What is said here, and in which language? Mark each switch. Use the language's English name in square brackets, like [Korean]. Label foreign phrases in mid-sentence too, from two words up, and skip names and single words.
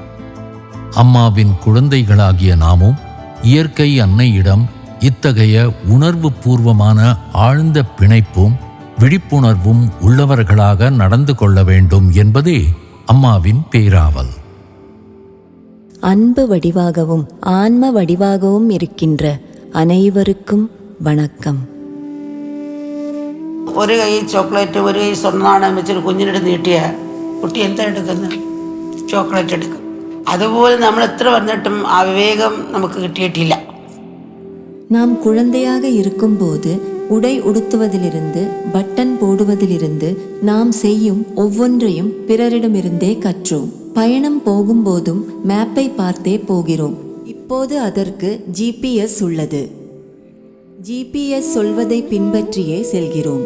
[Tamil] அம்மாவின் குழந்தைகளாகிய நாமும் இயற்கை அன்னையிடம் இத்தகைய உணர்வு பூர்வமான ஆழ்ந்த பிணைப்பும் விழிப்புணர்வும் உள்ளவர்களாக நடந்து கொள்ள வேண்டும் என்பதே அம்மாவின் பேராவல். அன்பு வடிவாகவும் ஆன்ம வடிவாகவும் இருக்கின்ற அனைவருக்கும் வணக்கம். [Malayalam] ഒരു കൈ ചോക്ലേറ്റ് ഒരു കൈ സ്വർണ്ണനാണയം വെച്ചൊരു കുഞ്ഞിനെടുത്ത് നീട്ടിയ കുട്ടി എന്താ എടുക്കുന്നത്? ചോക്ലേറ്റ് എടുക്കും. അതുപോലെ നമ്മൾ എത്ര വന്നിട്ടും ആ വിവേകം നമുക്ക് കിട്ടിയിട്ടില്ല. [Tamil] நாம் குழந்தையாக இருக்கும்போது உடை உடுத்துவதிலிருந்து பட்டன் போடுவதிலிருந்து நாம் செய்யும் ஒவ்வொன்றையும் பிறரிடமிருந்தே கற்றோம். பயணம் போகும்போதும் மேப்பை பார்த்தே போகிறோம். இப்போது அதற்கு ஜிபிஎஸ் உள்ளது. ஜிபிஎஸ் சொல்வதை பின்பற்றியே செல்கிறோம்.